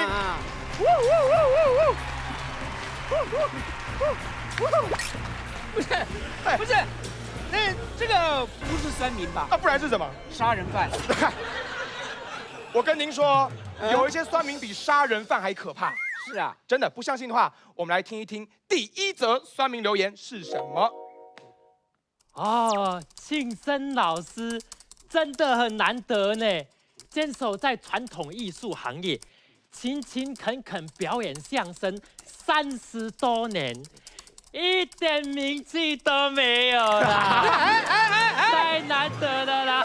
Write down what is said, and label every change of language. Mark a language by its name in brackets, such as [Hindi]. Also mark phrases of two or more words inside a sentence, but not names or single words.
[Chinese] 不是，那這個不是酸民吧？不然是什麼？殺人犯。我跟您說，有一些酸民比殺人犯還可怕。是啊，真的不相信的話，我們來聽一聽第1則酸民留言是什麼。哦，慶生老師真的很難得呢，堅守在傳統藝術行業，勤勤懇懇表演相聲30多年，一點名氣都沒有啦，太難得了啦！